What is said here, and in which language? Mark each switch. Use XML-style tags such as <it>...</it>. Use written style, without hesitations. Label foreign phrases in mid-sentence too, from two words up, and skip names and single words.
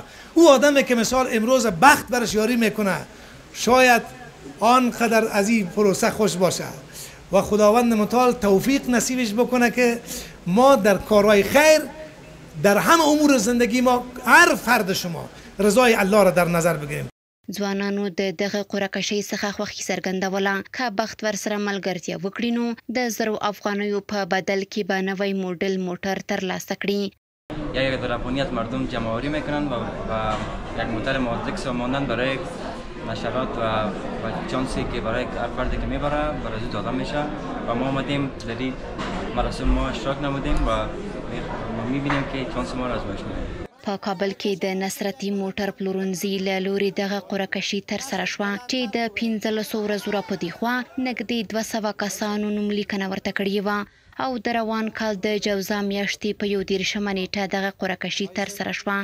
<fa>او آدمی که مثال امروز بخت برش یاری میکنه شاید آنقدر از این پروسه خوش باشه و خداوند متعال توفیق نصیبش بکنه که ما در کارهای خیر در همه امور زندگی ما هر فرد شما رضای الله را در نظر بگیریم.</fa> <ps>ځوانانو د دغه قرعه‌کشۍ څخه خوښي څرګندوله که بخت ورسره ملګرتیا وکړي نو د 1,000 افغانیو په بدل کې به نوی موډل موټر ترلاسه کړي.</ps> <fa>یک در افغانیت مردم جمع‌آوری میکنن و یک موتر مازدک ساماندن برای نشرات و چانسی که برای هر فردی که میبره برای زود داده میشه و ما آمدیم در این مراسم ما اشتراک نمودیم و میبینیم که چانس ما را ازمایش میدیم.</fa> <ps>په کابل کې د نصرتي موټر پلورنځي له لوري دغه قرعه‌کشي ترسره شوه چې د 1500 ورځو راپدې خوا نږدې 200 کسانو نوملیکنه ورته کړې وه او د روان کال د جوزا میاشتې په 21 نیټه دغه قرعه‌کشي ترسره شوه.</ps>